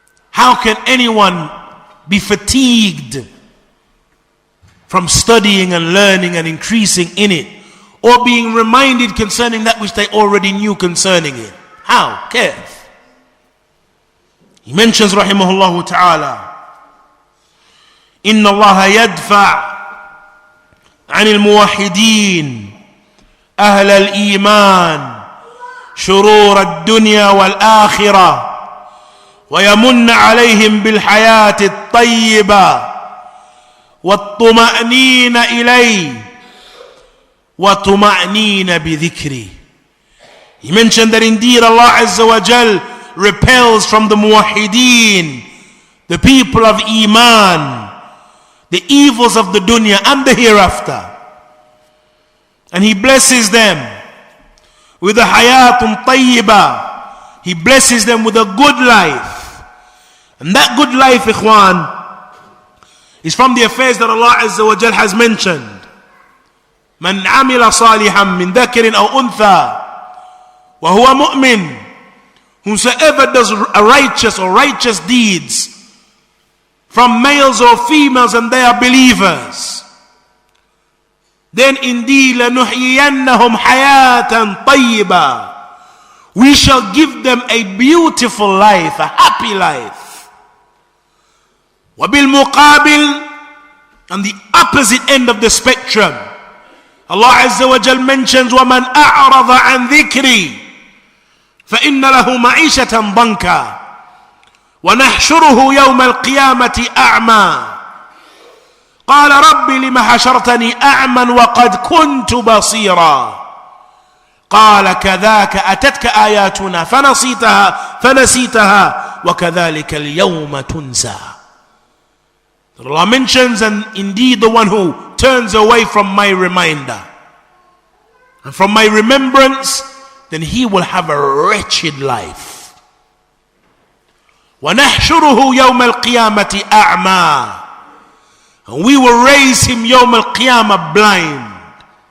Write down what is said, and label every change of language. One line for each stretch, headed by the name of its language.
English: How can anyone be fatigued from studying and learning and increasing in it, or being reminded concerning that which they already knew concerning it? How? Kaif? He mentions rahimahullah ta'ala,
Arabic: إن الله يدفع عن الموحدين أهل الإيمان شرور الدنيا والآخرة ويمن عليهم بالحياة الطيبة والطمأنينة إليه وطمأنينة بذكره.
English: He mentioned that indeed Allah Azza wa Jal repels from the muwahideen, the people of Iman, the evils of the dunya and the hereafter, and He blesses them with a hayatun tayyibah. He blesses them with a good life, and that good life, ikhwan, is from the affairs that Allah Azza wa Jal has mentioned.
Arabic: من عمل صالحا من ذكر أو أنثى وهو مؤمن,
English: whosoever does a righteous deeds from males or females and they are believers, then indeed
Arabic: لَنُحْيِيَنَّهُمْ حَيَاةً طَيِّبًا,
English: we shall give them a beautiful life, a happy life.
Arabic: وَبِالْمُقَابِلِ,
English: on the opposite end of the spectrum, Allah Azza wa Jal mentions,
Arabic: وَمَنْ أَعْرَضَ عَنْ ذِكْرِي فَإِنَّ لَهُ مَعِيشَةً ضَنْكًا وَنَحْشُرُهُ يَوْمَ الْقِيَامَةِ أَعْمَى قال رب لم حشرتني أعمى وقد كنت بصيرا قال كذاك أتتك آياتنا فنسيتها وكذلك اليوم تنسى.
English: Allah mentions, and indeed the one who turns away from my reminder and from my remembrance, then he will have a wretched life.
Arabic: وَنَحْشُرُهُ يَوْمَ الْقِيَامَةِ أَعْمَى,
English: and we will raise him Yawm al-Qiyamah blind.